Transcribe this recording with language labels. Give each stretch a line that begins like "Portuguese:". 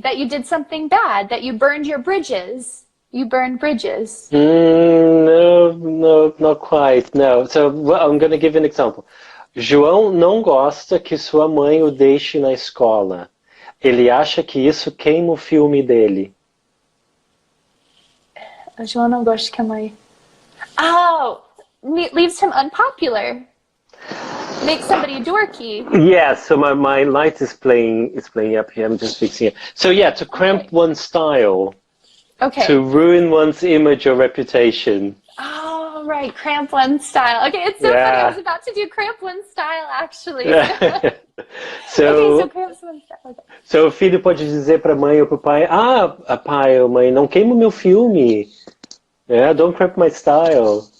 English: That you did something bad. That you burned your bridges. You burned bridges. No, not quite. No. So I'm going to give you an example.
Portuguese: João não gosta que sua mãe o deixe na escola. Ele acha que isso queima o filme dele. João não gosta que a mãe...
English: Oh! Leaves him unpopular. Makes somebody dorky. Yeah, so my light is playing up here. I'm just fixing it. So yeah, to cramp one's style. Okay. To ruin one's image or reputation. Oh, right. Cramp one's style. Okay, it's so funny. I was about to do cramp one's style, actually. So cramp one's style. Okay.
Portuguese: So o filho pode dizer para a mãe ou para o pai, pai ou mãe, não queima o meu filme.
English: Yeah, don't cramp my style.